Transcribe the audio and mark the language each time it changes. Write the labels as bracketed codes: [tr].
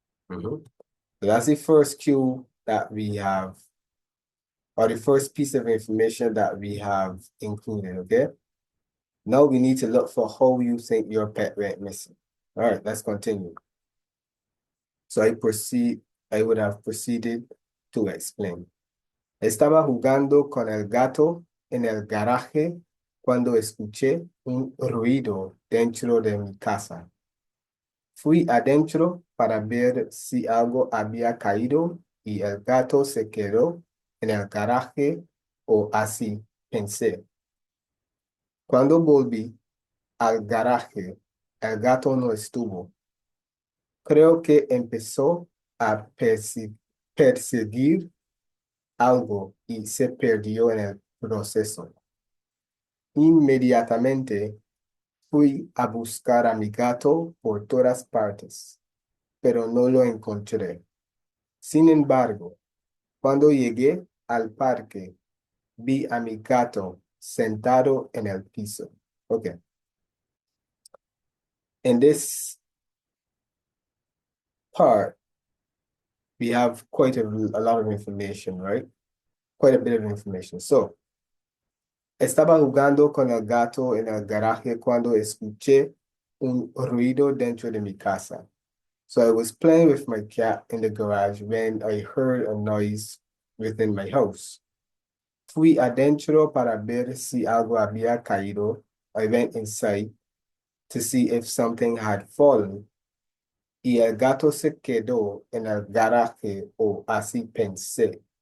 [en] So that's the first cue that we have, or the first piece of information that we have included, okay? Now we need to look for how you think your pet went missing. All right, let's continue. So I would have proceeded to explain. [es] Estaba jugando con el gato en el garaje cuando escuché un ruido dentro de mi casa. Fui adentro para ver si algo había caído y el gato se quedó en el garaje, o así pensé. Cuando volví al garaje, El gato no estuvo. Creo que empezó a perseguir algo y se perdió en el proceso. Inmediatamente fui a buscar a mi gato por todas partes, pero no lo encontré. Sin embargo, cuando llegué al parque, vi a mi gato sentado en el piso. [en] Okay. In this part, we have quite a lot of information, right? Quite a bit of information. [es] So, estaba jugando con el gato en el garaje cuando escuché un ruido dentro de mi casa. [en] So I was playing with my cat in the garage when I heard a noise within my house. [es] Fui adentro para ver si algo había caído. [en] I went inside to see if something had fallen. [es] Y el gato se quedó en el garaje, o así pensé.